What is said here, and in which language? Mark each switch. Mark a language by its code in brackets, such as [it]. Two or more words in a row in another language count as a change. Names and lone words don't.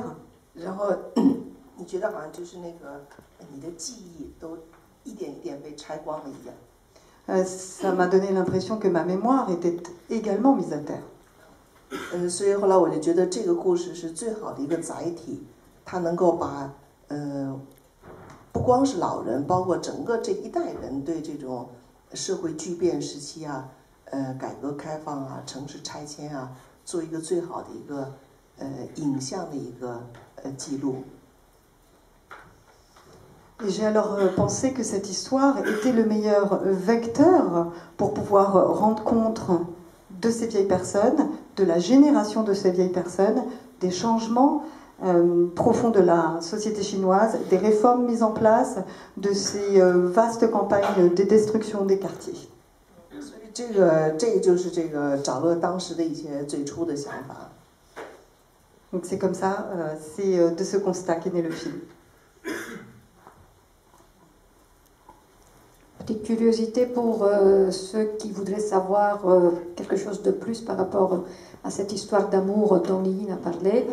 [zh] 然后你觉得好像就是那个你的记忆都一点一点被拆光了一样。 [fr] Ça m'a donné l'impression que ma mémoire était également mise à terre. [zh] 所以后来我就觉得这个故事是最好的一个载体，它能够把不光是老人，包括整个这一代人对这种社会巨变时期啊。改革开放啊，城市拆迁啊，做一个最好的一个影像的一个记录。 [fr] Et j'ai alors pensé que cette histoire était le meilleur vecteur pour pouvoir rendre compte de ces vieilles personnes, de la génération de ces vieilles personnes, des changements profonds de la société chinoise, des réformes mises en place, de ces vastes campagnes de destruction des quartiers. [zh] 这个就是这个找乐当时的一些最初的想法。 [fr] Donc c'est comme ça, c'est de ce constat qu'est né le film. Petite curiosité pour ceux qui voudraient savoir quelque chose de plus par rapport à cette histoire d'amour dont Lynn a parlé.